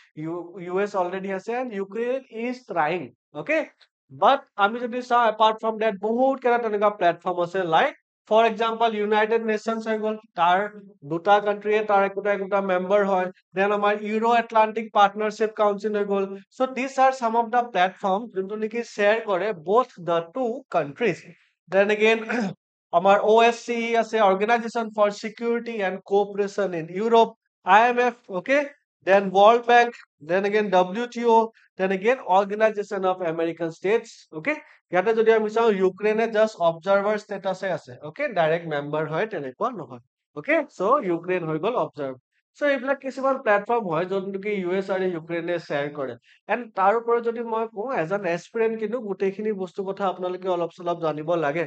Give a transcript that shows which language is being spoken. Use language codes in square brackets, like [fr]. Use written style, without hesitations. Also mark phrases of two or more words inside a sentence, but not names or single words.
[en] US already আছে and Ukraine is trying okay but [as] আমি যদি চাওঁ [en] apart from that [as] বহুত কেইটা তেনেকুৱা [en] প্লেটফৰ্ম আছে like for example United Nations [as] হৈ গ'ল তাৰ দুটা কান্ট্ৰিয়ে তাৰ একোটা মেম্বাৰ হয় দেন আমাৰ ইউৰো এটলান্টিক পাৰ্টনাৰশ্বিপ কাউন্সিল হৈ গ'ল [en] so this are some of the platform [as] যোনটো নেকি শ্বেয়াৰ কৰে [en] both the two countries then again [as] আমাৰ OSCE আছে অৰ্গেনাইজেশ্যন ফৰ সিকিউৰিটি এণ্ড কোঅপাৰেশ্যন ইন ইউৰোপ [en] IMF okay then World Bank then again WTO then again Organization of American States okay [as] ইয়াতে যদি আমি চাওঁ ইউক্ৰেইনে [en] just observer status [as] আছে [en] okay direct member [as] হয় তেনেকুৱা নহয় [en] okay so [as] ইউক্ৰেইন হৈ গ'ল অবজাৰ্ভ সো এইবিলাক কিছুমান প্লেটফৰ্ম হয় য'ত নেকি US আৰু ইউক্ৰেইনে শ্বেয়াৰ কৰে। এণ্ড তাৰ ওপৰত যদি মই কওঁ [en] as an aspirant [as] কিন্তু গোটেইখিনি বস্তুৰ কথা আপোনালোকে অলপ চলপ জানিব লাগে।